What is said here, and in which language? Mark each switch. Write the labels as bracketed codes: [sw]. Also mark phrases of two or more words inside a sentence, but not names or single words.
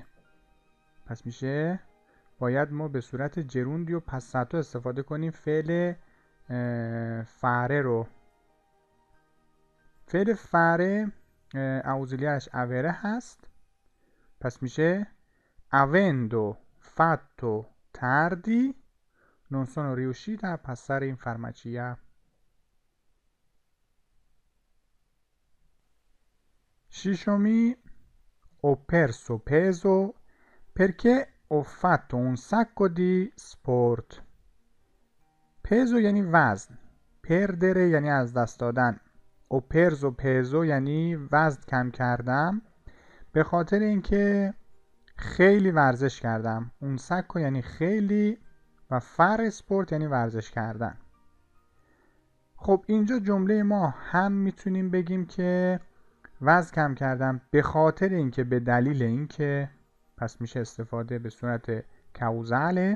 [fa] پس میشه باید ما به صورت [it] gerundio passato [fa] استفاده کنیم فعل فاره رو. فعل فاره اوزیلیارش اوره هست. پس میشه [it] avendo fatto tardi non sono riuscita a passare in farmacia. ششمی ho perso peso perché ho fatto un sacco di sport. [fa] peso یعنی وزن، پردره یعنی از دست دادن، [it] ho perso peso [fa] یعنی وزن کم کردم به خاطر اینکه خیلی ورزش کردم. [it] un sacco [fa] یعنی خیلی و [it] fare sport [fa] یعنی ورزش کردن. خب اینجا جمله ما هم میتونیم بگیم که وزن کم کردم به خاطر اینکه، به دلیل اینکه، پس میشه استفاده به صورت کوزاله.